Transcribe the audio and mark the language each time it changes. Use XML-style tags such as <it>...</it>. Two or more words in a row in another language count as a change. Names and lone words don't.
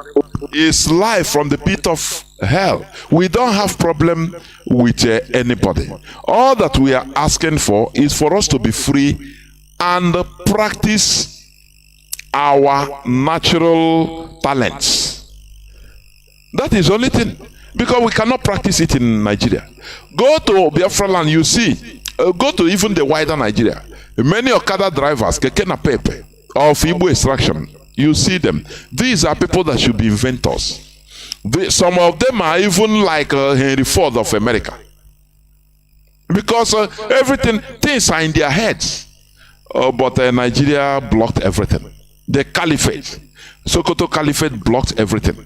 <en>It's life from the pit of hell. We don't have problem with anybody. All that we are asking for is for us to be free and practice our natural talents. That is the only thing, because we cannot practice it in Nigeria. Go to Biafra land, you see. Go to even the wider Nigeria. Many Okada drivers, keke na pepe, of Igbo extraction, you see them. These are people that should be inventors. Some of them are even like Henry Ford of America. Because things are in their heads. But Nigeria blocked everything. The caliphate, Sokoto Caliphate blocked everything.</en>